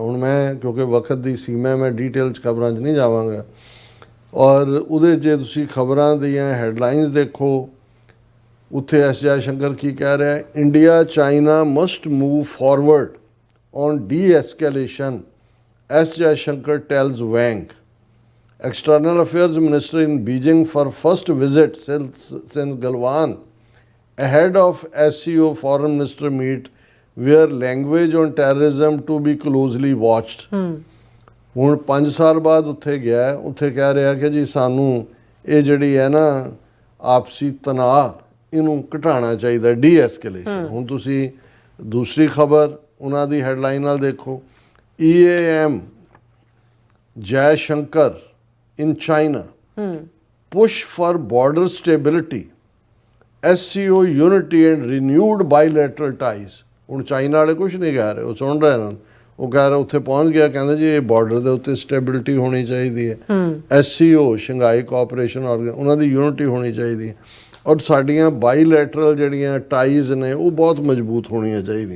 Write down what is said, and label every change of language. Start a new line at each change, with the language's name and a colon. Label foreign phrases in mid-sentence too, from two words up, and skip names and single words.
Punjabi: ਹੁਣ ਮੈਂ ਕਿਉਂਕਿ ਵਕਤ ਦੀ ਸੀਮਾ ਮੈਂ ਡੀਟੇਲ 'ਚ ਖਬਰਾਂ 'ਚ ਨਹੀਂ ਜਾਵਾਂਗਾ, ਔਰ ਉਹਦੇ ਜੇ ਤੁਸੀਂ ਖਬਰਾਂ ਦੀਆਂ ਹੈਡਲਾਈਨਸ ਦੇਖੋ, ਉੱਥੇ ਐਸ ਜੈ ਸ਼ੰਕਰ ਕੀ ਕਹਿ ਰਿਹਾ,
English: India China must move forward on de-escalation, S Jaishankar tells Wang. External Affairs Minister in Beijing for first visit since Galwan, ahead of SCO Foreign Minister meet, where language on terrorism to be closely watched.
Punjabi: ਹੁਣ 5 ਸਾਲ ਬਾਅਦ ਉੱਥੇ ਗਿਆ ਹੈ, ਉੱਥੇ ਕਹਿ ਰਿਹਾ ਕਿ ਜੀ ਸਾਨੂੰ ਇਹ ਜਿਹੜੀ ਹੈ ਨਾ ਆਪਸੀ ਤਣਾਅ ਇਹਨੂੰ ਘਟਾਉਣਾ ਚਾਹੀਦਾ, ਡੀ-ਐਸਕੇਲੇਸ਼ਨ। ਹੁਣ ਤੁਸੀਂ ਦੂਸਰੀ ਖਬਰ ਉਹਨਾਂ ਦੀ ਹੈਡਲਾਈਨ ਨਾਲ ਦੇਖੋ,
English: EAM ਜੈ ਸ਼ੰਕਰ in China, push for border stability, SCO unity and renewed bilateral ties।
Punjabi: ਹੁਣ ਚਾਈਨਾ ਵਾਲੇ ਕੁਝ ਨਹੀਂ ਕਹਿ ਰਹੇ, ਉਹ ਸੁਣ ਰਹੇ ਨੇ, ਉਹ ਕਹਿ ਰਹੇ ਉੱਥੇ ਪਹੁੰਚ ਗਿਆ, ਕਹਿੰਦੇ ਜੀ ਇਹ ਬਾਰਡਰ ਦੇ ਉੱਤੇ ਸਟੇਬਿਲਿਟੀ ਹੋਣੀ ਚਾਹੀਦੀ ਹੈ, SCO ਸ਼ੰਘਾਈ ਕੋਆਪਰੇਸ਼ਨ ਆਰਗਨ ਉਹਨਾਂ ਦੀ ਯੂਨਿਟੀ ਹੋਣੀ ਚਾਹੀਦੀ ਹੈ, ਔਰ ਸਾਡੀਆਂ ਬਾਈਲੈਟਰਲ ਜਿਹੜੀਆਂ ਟਾਈਜ਼ ਨੇ ਉਹ ਬਹੁਤ ਮਜ਼ਬੂਤ ਹੋਣੀਆਂ ਚਾਹੀਦੀਆਂ।